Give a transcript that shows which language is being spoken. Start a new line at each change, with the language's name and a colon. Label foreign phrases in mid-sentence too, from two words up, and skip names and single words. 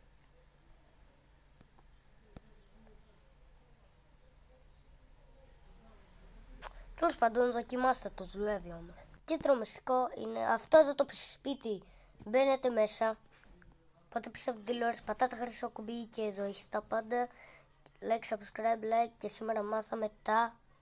Greek: Τέλος πάντων, δοκιμάστε το, δουλεύει όμως. Και το μυστικό είναι αυτό εδώ το σπίτι. Μπαίνετε μέσα, πάτε πίσω από την τηλεόραση, πατάτε χρυσό κουμπί και εδώ έχεις τα πάντα.
English: Like, subscribe, like,
Greek: και σήμερα μάθαμε τα